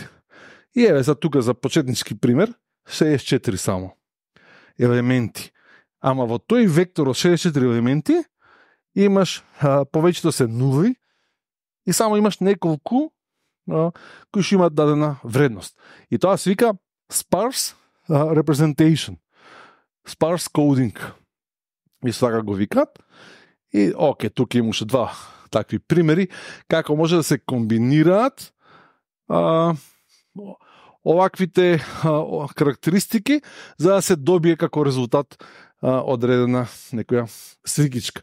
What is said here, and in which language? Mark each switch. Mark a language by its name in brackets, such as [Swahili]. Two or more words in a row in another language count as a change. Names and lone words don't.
[Macedonian] И еве за тука за почетнички пример 64 само елементи. Ама во тој вектор од 64 елементи имаш повеќето се нули и само имаш неколку кои што имаат дадена вредност. И тоа се вика [English] sparse representation, sparse coding. [Macedonian] И сега го викат. И тука имаше два такви примери како може да се комбинираат оваквите карактеристики за да се добие како резултат одредена некоја свикичка.